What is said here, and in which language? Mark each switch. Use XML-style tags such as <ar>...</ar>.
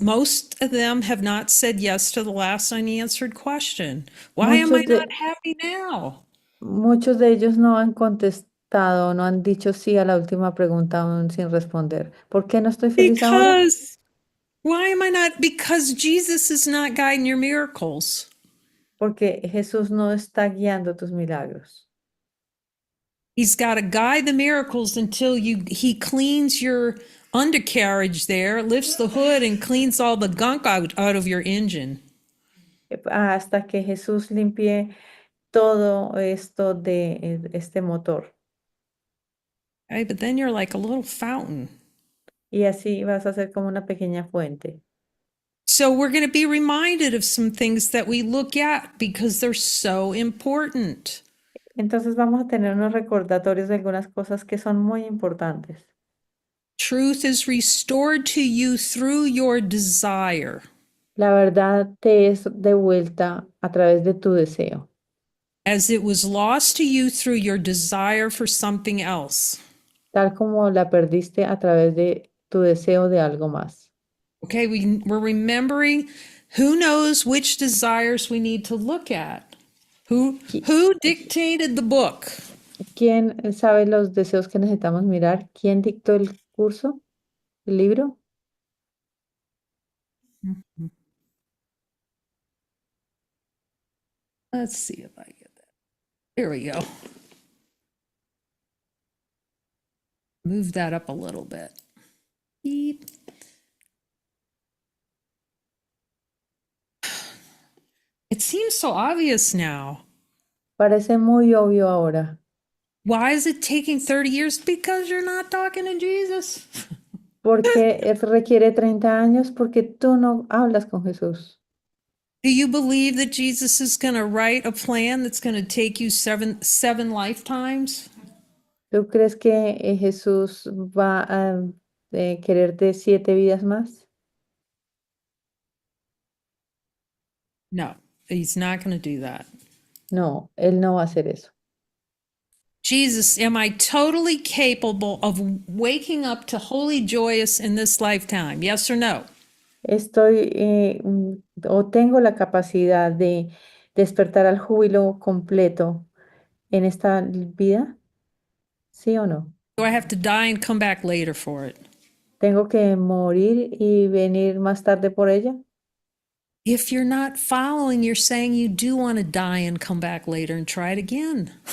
<en>Most of them have not said yes to the last unanswered question. Why am I</en> <es>Muchos</es> <en>not</en> <es>de,</es> <en>happy now?</en> <es>muchos de ellos no han contestado, no han dicho sí a la última pregunta aún sin responder. ¿Por qué no estoy feliz ahora?</es> <en>Because why am I not? Because Jesus is not guiding your miracles.</en> <es>Porque Jesús no está guiando tus milagros.</es> <en>He's got to guide the miracles until he cleans your undercarriage there, lifts the hood and cleans all the gunk out of your engine.</en> <es>Hasta que Jesús limpie todo esto de este motor.</es> <en>Okay, but then you're like a little fountain.</en> <es>Y así vas a ser como una pequeña fuente.</es> <en>So we're going to be reminded of some things that we look at because they're so important.</en> <es>Entonces vamos a tener unos recordatorios de algunas cosas que son muy importantes.</es> <en>Truth is restored to you through your desire.</en> <es>La verdad te es devuelta a través de tu deseo,</es> <en>As it was lost to you through your desire for something else.</en> <es>tal como la perdiste a través de tu deseo de algo más.</es> <en>Okay, we're remembering who knows which desires we need to look at.</en> <es>Qui-</es> <en>Who dictated the book?</en> <es>¿Quién sabe los deseos que necesitamos mirar? ¿Quién dictó el curso, el libro?</es> <en>Let's see if I get that. Here we go. Move that up a little bit. Beep. It seems so obvious now.</en> <es>Parece muy obvio ahora.</es> <en>Why is it taking 30 years? Because you're not talking to Jesus.</en> <es>¿Por qué requiere 30 años? Porque tú no hablas con Jesús.</es> <en>Do you believe that Jesus is going to write a plan that's going to take you seven lifetimes?</en> <es>¿Tú crees que Jesús va a quererte 7 vidas más?</es> <en>No, he's not going to do that.</en> <es>No, Él no va a hacer eso.</es> <en>Jesus, am I totally capable of waking up to holy joyous in this lifetime? Yes or no?</en> <es>Estoy o tengo la capacidad de despertar al júbilo completo en esta vida, ¿sí o no?</es> <en>Do I have to die and come back later for it?</en> <es>¿Tengo que morir y venir más tarde por ella?</es> <en>If you're not following, you're saying you do want to die and come back later and try it again.</en>